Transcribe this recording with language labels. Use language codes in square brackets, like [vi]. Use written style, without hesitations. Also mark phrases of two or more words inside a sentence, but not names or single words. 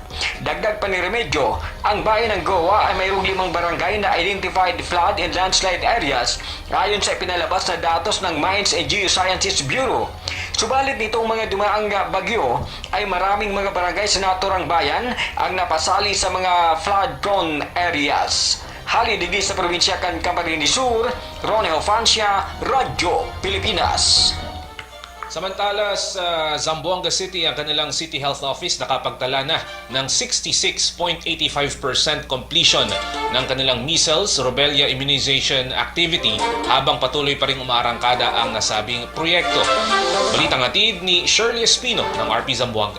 [tl] Dagdag pa ni Remedyo, ang bayan ng Goa ay mayroong 5 barangay na identified [en] flood and landslide areas [tl] ayon sa ipinalabas na datos ng Mines and Geosciences Bureau. Subalit nitong mga dumaang bagyo ay maraming mga barangay sa naturang bayan ang napasali sa mga [en] flood-prone areas. [bik] Halidigi sa probinsya kan Camarines Sur, Ronnie Hofancia, Radyo Pilipinas. [tl] Samantala sa Zamboanga City, ang kanilang City Health Office nakapagtala na ng 66.85% completion ng kanilang [en] measles, rubella immunization activity [tl] habang patuloy pa rin umaarangkada ang nasabing proyekto. Balitang hatid ni Shirley Espino ng RP Zamboanga.